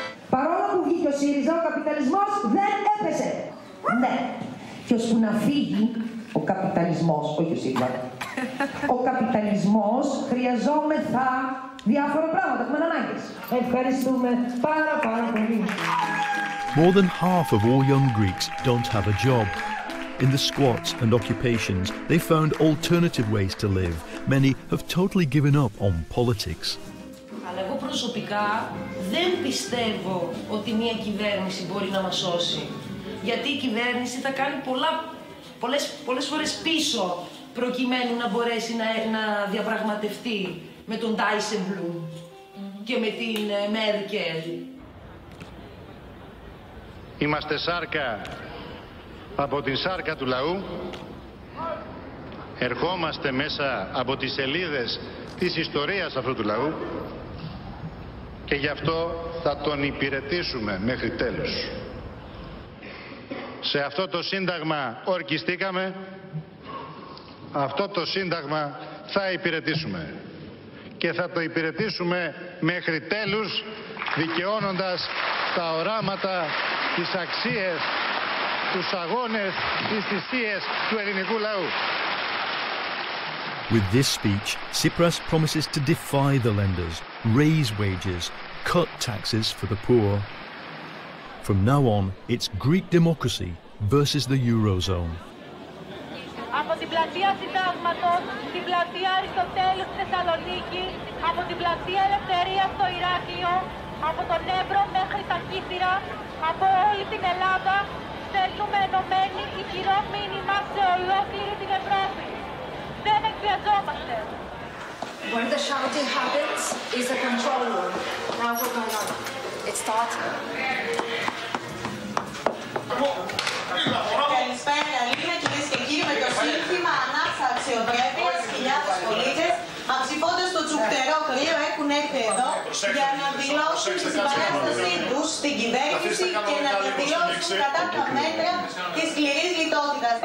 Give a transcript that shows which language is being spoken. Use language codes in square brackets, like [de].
[el] Παρόλο που βγήκε ο ΣΥΡΙΖΑ, ο καπιταλισμός δεν έπεσε. Ναι. Και ώσπου να φύγει ο καπιταλισμός, όχι ο ΣΥΡΙΖΑ, ο καπιταλισμός χρειαζόμεθα διάφορα πράγματα, έχουμε ανάγκες. Ευχαριστούμε πάρα πολύ. [en] More than half of all young Greeks don't have a job. In the squats and occupations, they found alternative ways to live. Many have totally given up on politics. [el] Αλλά εγώ προσωπικά δεν πιστεύω ότι μια κυβέρνηση μπορεί να μας σώσει. Γιατί η κυβέρνηση θα κάνει πολλές φορές πίσω προκειμένου να μπορέσει να διαπραγματευτεί με τον Dijsselbloem και με την Μέρκελ. Είμαστε σάρκα από την σάρκα του λαού. Ερχόμαστε μέσα από τις σελίδες της ιστορίας αυτού του λαού και γι' αυτό θα τον υπηρετήσουμε μέχρι τέλους. Σε αυτό το σύνταγμα ορκιστήκαμε, αυτό το σύνταγμα θα υπηρετήσουμε και θα το υπηρετήσουμε μέχρι τέλους, δικαιώνοντας τα οράματα, τις αξίες, τους αγώνες, τις θυσίες του ελληνικού λαού. [en] With this speech, Tsipras promises to defy the lenders, raise wages, cut taxes for the poor. From now on, it's Greek democracy versus the Eurozone. [el] Από την πλατεία Συντάγματος, την πλατεία Αριστοτέλου στη Θεσσαλονίκη, από την πλατεία Ελευθερίας στο Ηράκλειο, από τον Εύρο μέχρι τα Κύθυρα, από όλη την Ελλάδα, στέλνουμε ενωμένοι ισχυρό μήνυμα σε ολόκληρη την Ευρώπη. Δεν εκβιαζόμαστε. [en] Where the shouting happens is a control room. Now what's going on? It started. [el] Καλησπέρα, καλή κυρίες και κύριοι, με το σύνθημα ανάσα αξιοπρέπειας, χιλιάδες πολίτες, αψηφώντας το τσουκτερό κρύο, έχουν έρθει εδώ για να δηλώσουν τη συμπαράστασή τους στην κυβέρνηση και να διαδηλώσουν κατά τα μέτρα της σκληρής λιτότητας.